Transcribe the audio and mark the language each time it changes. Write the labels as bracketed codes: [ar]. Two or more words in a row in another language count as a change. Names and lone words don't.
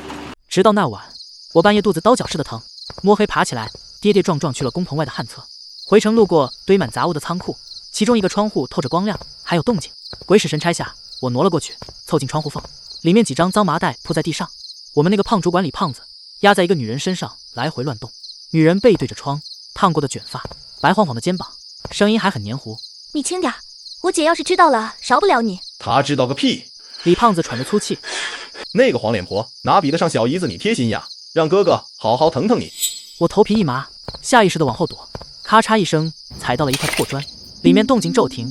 [zh] 直到那晚，我半夜肚子刀絞似的疼，摸黑爬起來，跌跌撞撞去了工棚外的旱廁。回程路過堆滿雜物的倉庫，其中一個窗戶透着光亮，還有動靜。鬼使神差下，我挪了過去，湊近窗戶縫，裡面幾張髒麻袋鋪在地上。我們那個胖主管李胖子壓在一個女人身上來回亂動，女人背對着窗，燙過的捲髮，白晃晃的肩膀，聲音還很黏糊：“ 你轻點，我姐要是知道了，饶不了你。” 她知道個屁！李胖子喘着粗氣：“ 那個黄臉婆哪比得上小姨子你貼心呀？讓哥哥好好疼疼你。” 我頭皮一麻，下意識地往後躲，咔嚓一聲踩到了一塊破磚，裡面動靜驟停。